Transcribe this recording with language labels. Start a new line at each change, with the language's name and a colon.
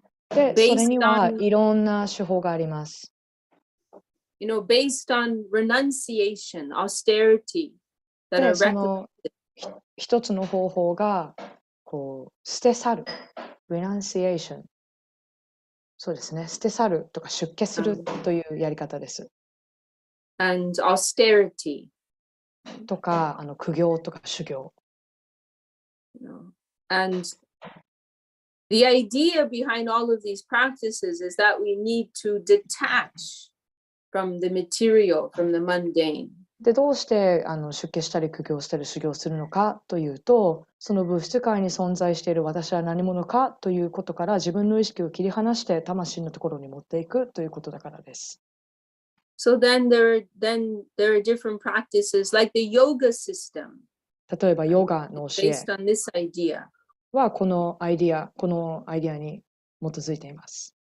Japanese: で、それにはいろんな手法があります。
English: based on renunciation, austerity, that
Japanese: で、
English: are
Japanese: その一つの方法がこう捨て去る renunciation そうですね、捨て去るとか出家するというやり方です。
English: and austerity.
Japanese: とか苦行とか修行。
English: And the idea behind all of these practices is that we need to detach from the material, from the mundane.
Japanese: で、どうして出家したり苦行したり修行するのかというと、その物質界に存在している私は何者かということから自分の意識を切り離して魂のところに持っていくということだからです。
English: So then there are different practices like the yoga system.
Japanese: 例えばヨガの教え
English: based on this idea.
Japanese: はこのアイディアに基づいています。